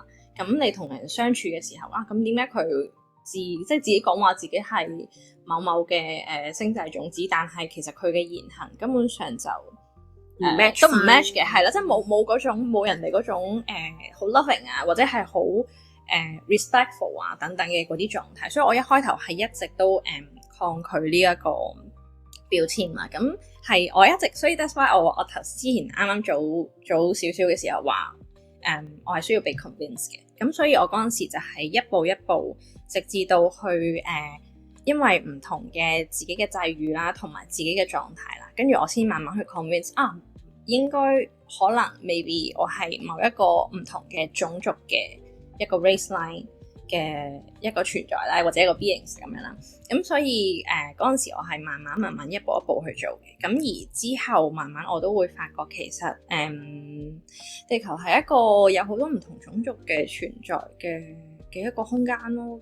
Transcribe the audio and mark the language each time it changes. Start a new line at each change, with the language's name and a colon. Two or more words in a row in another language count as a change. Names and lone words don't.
Cantonese: 咁你同人相處嘅時候咁點解佢即係自己講話自己係某某嘅星際種子，但係其實佢嘅言行根本上就都唔 match 嘅，係啦，即係冇嗰種冇人哋嗰種好 loving 或者係好respectful等等嘅嗰啲狀態，所以我一開頭係一直都抗拒呢一個標籤啦。咁係我一直，所以
English: that's why
Cantonese: 我頭之前啱啱早少少嘅時候話我係需要被 convince 嘅。咁所以我嗰陣時就係一步一步，直至到去因為唔同嘅自己嘅際遇啦，同埋自己嘅狀態啦，跟住我先慢慢去 convince 應該可能 maybe 我係某一個唔同嘅種族嘅一個
English: race line
Cantonese: 嘅一個存在啦，或者一個 beings 咁樣啦。咁所以嗰陣時我係慢慢一步一步去做嘅。咁而之後慢慢我都會發覺其實地球係一個有好多唔同種族嘅存在嘅一個空間咯。